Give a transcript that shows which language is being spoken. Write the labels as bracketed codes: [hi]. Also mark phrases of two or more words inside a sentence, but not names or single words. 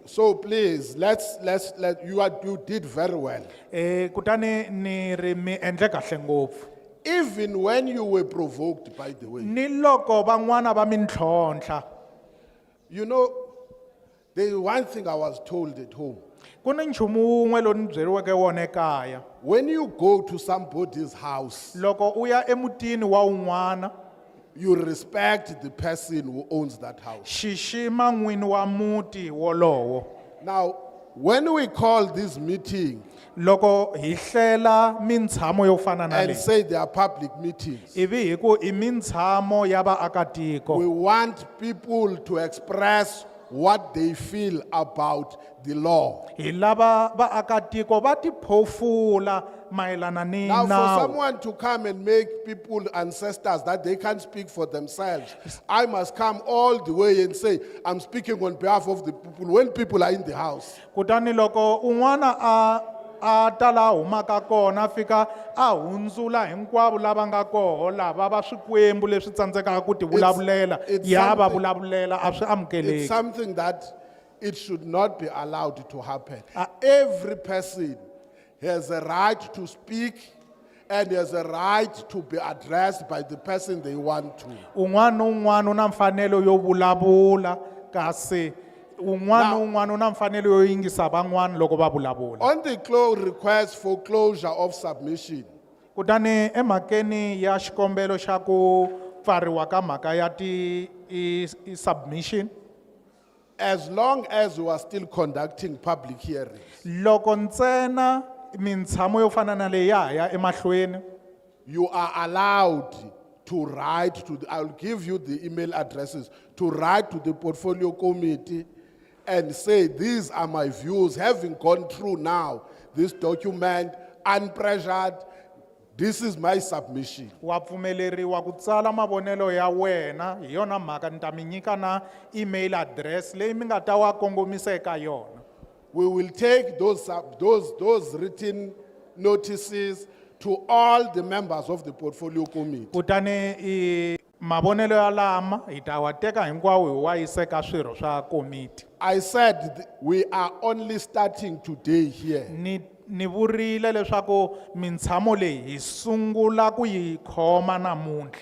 [en] So please, you did very well. [ts] Kutani ni ri mi endle kahle ngopfu. [en] Even when you were provoked, by the way. [ts] Ni loko van'wana va mi ntlhontlha. [en] You know, there's one thing I was told at home. [ts] Ku ni nchumu wun'we lowu ni byeriweke wona ekaya. [en] When you go to somebody's house, [ts] Loko u ya emutini wa un'wana, [en] you respect the person who owns that house. [ts] xixima n'wini wa muti wolowo. [en] Now, when we call this meeting [ts] Loko hi hlela mitshamo yo fana na [en] and [ts] leyi, [en] say they are public meetings, [ts] ivi hi ku i mitshamo ya vaakatiko. [en] we want people to express what they feel about the law. [ts] Hi lava vaakatiko va tiphofula mayelana ni [en] Now, for [ts] nawu. [en] someone to come and make people ancestors that they can't speak for themselves, I must come all the way and say, I'm speaking on behalf of the people when people are in the house. [ts] Kutani loko un'wana a ta laha humaka kona fika a hundzula hinkwavo lava nga koho lava va swikwembu leswi tsandzekaka ku ti vulavulela ya va vulavulela a swi [en] It's [ts] amukeleki. [en] something that it should not be allowed to happen. Every person has a right to speak and has a right to be addressed by the person they want to. [ts] Un'wana na un'wana u na mfanelo yo vulavula kasi un'wana na un'wana u na mfanelo yo yingisa van'wana loko va vulavula. [en] On the request for closure of submission, [ts] Kutani emhakeni ya xikombelo xa ku pfariwa ka mhaka ya i submission, [en] as long as we are still conducting public hearings, [ts] loko ntsena mitshamo yo fana na leyi ya ha ya emahlweni, [en] you are allowed to write to I'll give you the email addresses to write to the portfolio committee and say, these are my views, having gone through now this document, unpressured, this is my submission. [ts] wa pfumeleriwa ku tsala mavonelo ya wena hi yona mhaka ni ta mi nyika na [en] email address [ts] leyi mi nga ta wa kongomisa eka yona. [en] We will take those written notices to all the members of the portfolio committee. [ts] Kutani mavonelo ya lama hi ta wa teka hinkwawo hi wa yisa eka swirho swa komiti. [en] I said we are only starting today here. [ts] Ni vurile leswaku mitshamo leyi hi sungula ku yi khoma namuntlha.